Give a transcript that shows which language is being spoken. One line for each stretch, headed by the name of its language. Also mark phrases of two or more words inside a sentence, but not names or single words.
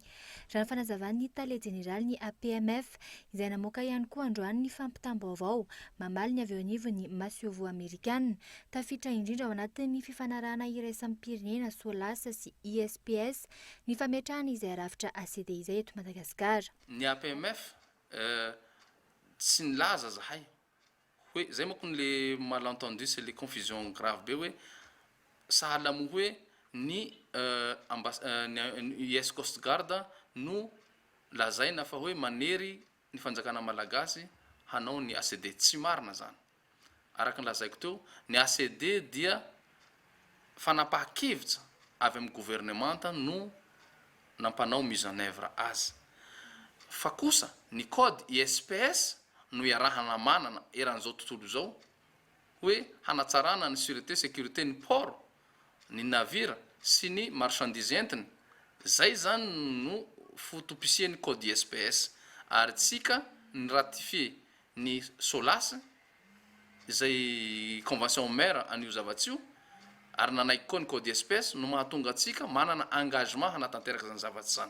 Malagasy: Raha ny fanazavan'ny Tale Général ny APMF izay namoaka ihany koa androany ny fampitam-baovao mamaly ny avy eo anivon'ny Masiovo Amerikana. Tafitra indrindra ao anatin'ny fifanarahana iraisam pirenena SOLAS sy ISPS ny fametrahana izay rafitra ACD izay eto Madagasikara. Ny APMF tsy nilaza zahay hoe zay manko
French: le malentendu c'est les confusions grave
Malagasy: be hoe sahala mo hoe ny US Coast Guard no lazaina fa hoe manery ny fanjakana malagasy hanao ny ACD, tsy marina zany. Araka ny lazaiko teo, ny ACD dia fanapahan-kevitra avy amin'ny gouvernementa no nampanao
French: mise en œuvre
Malagasy: azy. Fa kosa ny code ISPS no iarahana manana eran'izao tontolo izao hoe hanatsarana ny
French: sûreté sécurité
Malagasy: ny port, ny navira sy ny marchandise entiny. Zay zany no fotopisian'ny code ISPS ary tsika ny ratifie ny SOLAS izay convention maire an'io zavatsy io ary nanaiky koa ny code ISPS no mahatonga atsika manana engagement hanatanteraka zany zavatsy zany.